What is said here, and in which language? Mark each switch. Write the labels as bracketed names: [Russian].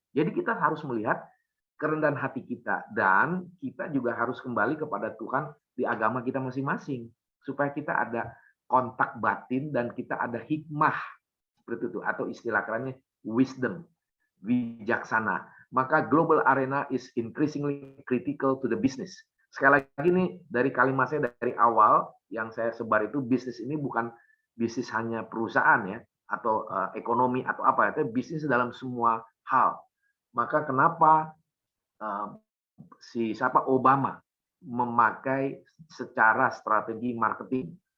[Indonesian] Jadi kita harus melihat kerendahan hati kita, dan kita juga harus kembali kepada Tuhan di agama kita masing-masing, supaya kita ada kontak batin dan kita ada hikmah seperti itu, atau istilah kerennya wisdom, bijaksana. Maka [English] global arena is increasingly critical to the business. [Indonesian] Sekali lagi nih, dari kalimat saya dari awal yang saya sebar itu, bisnis ini bukan bisnis hanya perusahaan ya, atau ekonomi atau apa, itu bisnis dalam semua hal. Maka kenapa siapa Obama memakai secara strategi marketing?